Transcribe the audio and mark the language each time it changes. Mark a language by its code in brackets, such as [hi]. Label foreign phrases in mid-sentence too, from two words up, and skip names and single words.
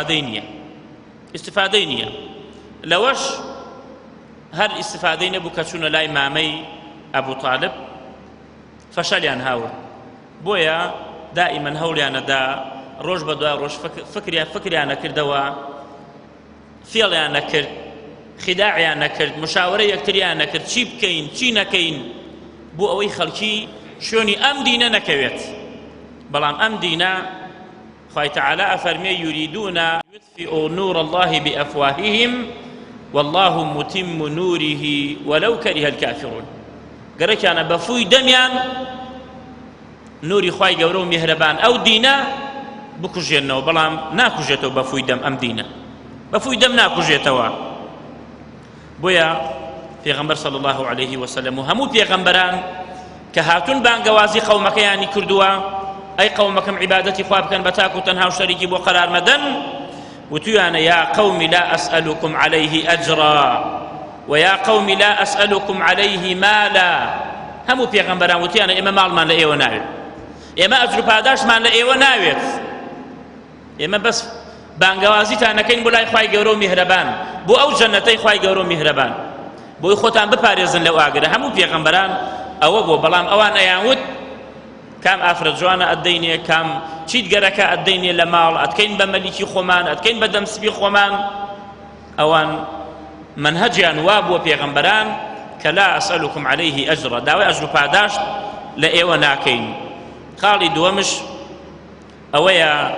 [ckb] ئیستفادەی نییە لەوەش هەر ئیستفادەی نەبوو کە چوونە لای مامەی ئەبوو تاڵب فەشەلیان هاوە بۆیە دائیمەن هەوڵیانەدا ڕۆژ بە دوای ڕۆژ فکریان نەکردەوە فێڵیان نەکرد خیداعیان نەکرد مشاورە یەکتریان نەکرد چی بکەین چی نەکەین بۆ ئەوەی خەڵکی شوێنی ئەم دینە نەکەوێت بەڵام ئەم دینە خوای تەعالا ئەفەرمێ [ar] یوریدون یطفئوا نور الله بأفواههم والله متم نوره ولو كره الكافرون [ckb] گەرەکیانە بەفووی دەمیان نوری خوای گەورە و میهرەبان ئەو دینە بکوژێنەوە بەڵام ناکوژێتەوە بەفووی دەم ئەم دینە بەفووی دەم ناکوژێتەوە بۆیە پێغەمبەر [ar] صلی الله عليه وسلم [ckb] و هەموو پێغەمبەران کە هاتوون بانگەوازی قەومەکەیانی کردووە ئەی قەومەکەم عیبادەتی خوا بکەن بە تاک و تەنها و شەریکی بۆ قەرار مەدەن وتویانە [ar] یا قەومی لا ئەسئەلوکم عەلەیه ئەجرا ويا قوم لا أسألكم عليه مالا [ckb] همو پێغەمبەران وتیانە ئێمە ماڵمان لە ئێوە ناوێت ئێمە ئەجر و پاداشمان لە ئێوە ناوێت ئێمە بەس بانگەوازیتان نەکەین بۆ لای خوای گەورە و میهرەبان بۆ ئەو جەنەتەی خوای گەورە و میهرەبان بۆی خۆتان بپارێزن لەو ئاگرە هەموو پێغەمبەران ئەوە بۆ بەڵام ئەوان ئەیانوت کام ئافرەت جوانە ئەدەینێ کام چیت گەرەکە ئەدەینێ لە ماڵ ئەتکەین بە مەلیکی خۆمان ئەتکەین بە دەمسپی خۆمان ئەوان منهجیان وا بۆ پێغەمبەران کە [ar] لا ئەسئەلوکم عەلەیه ئەجرا [ckb] داوای ئەجر و پاداشت لە ئێوە ناکەین خاڵی دووەمش ئەوەیە